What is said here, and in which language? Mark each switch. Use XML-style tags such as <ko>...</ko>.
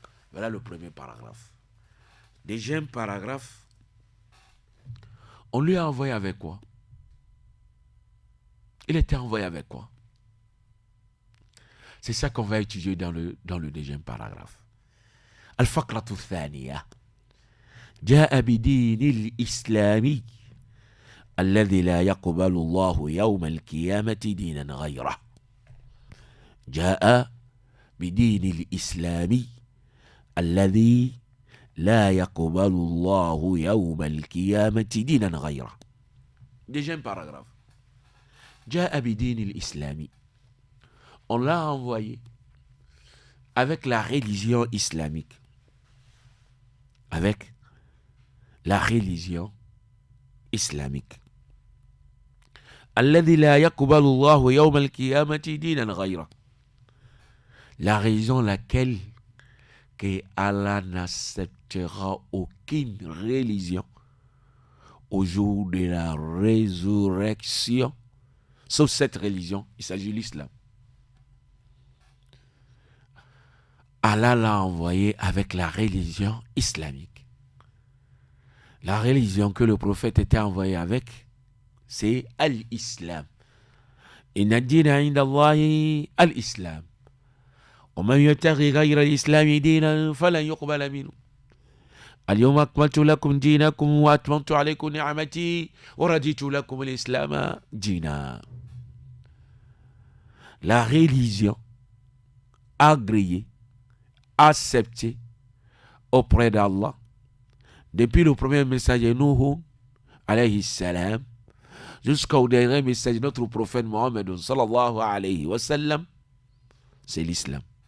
<fr>Voilà le premier paragraphe. Deuxième paragraphe, on lui a envoyé avec quoi? Il était envoyé avec quoi? C'est ça qu'on va étudier dans le deuxième paragraphe.</fr> <ar>Al-Faqratu Thaniya. جاء بدين الإسلامي الذي لا يقبل الله يوم القيامة دينا غيره. جاء بدين الإسلامي الذي لا يقبل الله يوم القيامة دينا غيره.</ar> <fr>Deuxième paragraphe.</fr> <ar>جاء بدين الإسلامي.</ar> <fr>On l'a envoyé avec la religion islamique. Avec la religion islamique.</fr> <ar>الذي لا يقبل الله يوم القيامة دينا غيره.</ar> <fr>La raison laquelle que Allah n'acceptera aucune religion au jour de la résurrection, sauf cette religion, il s'agit de l'islam. Allah l'a envoyé avec la religion islamique. La religion que le prophète était envoyé avec, c'est al-Islam.</fr> <ar>Inna ad-dina 'inda Allahi al-Islam. Wa man yabtaghi ghayra al-Islam dinan falan yuqbala minhu. اليوم أكملت لكم دينكم وأتممت عليكم نعمتي ورضيت لكم الإسلام دينا.</ar> <fr>La religion agréée, acceptée auprès d'Allah depuis le premier messager Nuh alayhi salam jusqu'au dernier message de notre prophète Mohammed sallallahu alayhi wa sallam, c'est l'islam.</fr>